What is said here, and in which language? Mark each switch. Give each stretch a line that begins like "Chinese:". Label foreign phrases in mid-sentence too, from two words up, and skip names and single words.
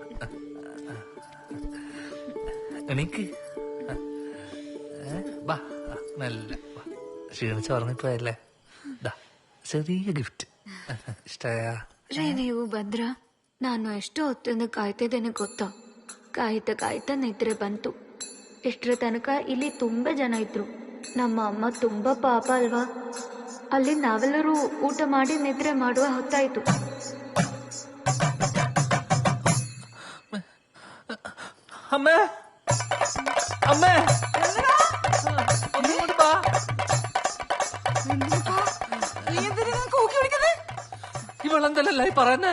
Malayalam: എനിക്ക് ബാ നല്ല ക്ഷീണിച്ച് ഉറങ്ങിപ്പോയല്ലേ. ചെറിയ ഗിഫ്റ്റ് ഇഷ്ടായ?
Kannada: ರೀ ನೀವು ಭದ್ರ ನಾನು ಎಷ್ಟು ಹೊತ್ತಿಂದ ಕಾಯ್ತಿದ್ದೇನೆ ಗೊತ್ತಾ. ಕಾಯ್ತಾ ನಿದ್ರೆ ಬಂತು. ಇಷ್ಟರ ತನಕ ಇಲ್ಲಿ ತುಂಬಾ ಜನ ಇದ್ರು. ನಮ್ಮ ಅಮ್ಮ ತುಂಬಾ ಪಾಪ ಅಲ್ವಾ. ಅಲ್ಲಿ ನಾವೆಲ್ಲರೂ ಊಟ ಮಾಡಿ ನಿದ್ರೆ ಮಾಡುವ ಹೊತ್ತಾಯ್ತು.
Malayalam: അമ്മേ അമ്മേ ഒന്നുകൂടി വാ. നീ എന്തിനാ കൂക്കി വിളിക്കുന്നത്? ഇവളെന്തല്ലേ പറയുന്നേ?